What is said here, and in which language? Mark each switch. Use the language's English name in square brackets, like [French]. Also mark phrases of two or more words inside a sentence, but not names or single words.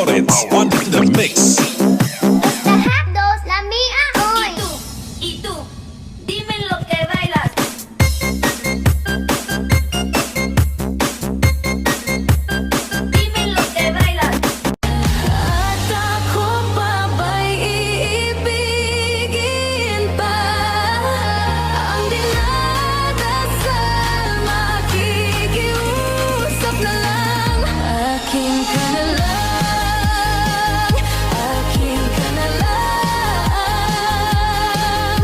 [English] Records on the mix. [Spanish] Dos, la mía hoy. Y tú, dime lo que bailas. Dime lo que bailas. [Filipino] At ako pa ba'y iibigin pa? Ang dinadasal, makikiusap na lang. Akin ka na lang, akin ka na lang.